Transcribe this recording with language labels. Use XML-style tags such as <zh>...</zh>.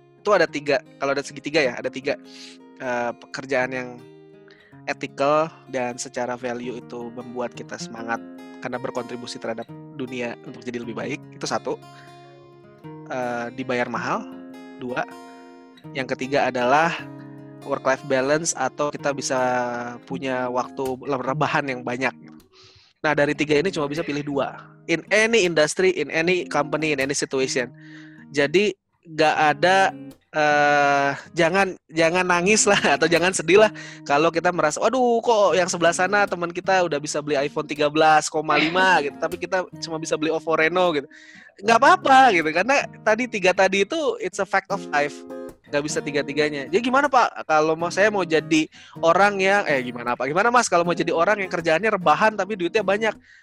<id>Itu ada 3, kalau ada segitiga ya, ada 3 pekerjaan yang ethical dan secara value itu membuat kita semangat karena berkontribusi terhadap dunia untuk jadi lebih baik. Itu 1. Dibayar mahal. 2. Yang ketiga adalah work-life balance atau kita bisa punya waktu rebahan yang banyak. Nah dari 3 ini cuma bisa pilih 2.</id> <en>In any industry, in any company, in any situation.</en> <id>Jadi nggak ada jangan nangis lah atau jangan sedih lah kalau kita merasa waduh kok yang sebelah sana teman kita udah bisa beli iPhone 13,5 gitu tapi kita cuma bisa beli Oppo Reno gitu. Nggak apa-apa gitu karena tadi 3 tadi itu</id> <en>it's a fact of life,</en> <id>nggak bisa 3-3-nya. Jadi gimana Pak kalau saya mau jadi orang yang gimana Mas kalau mau jadi orang yang kerjaannya rebahan tapi duitnya banyak?</id>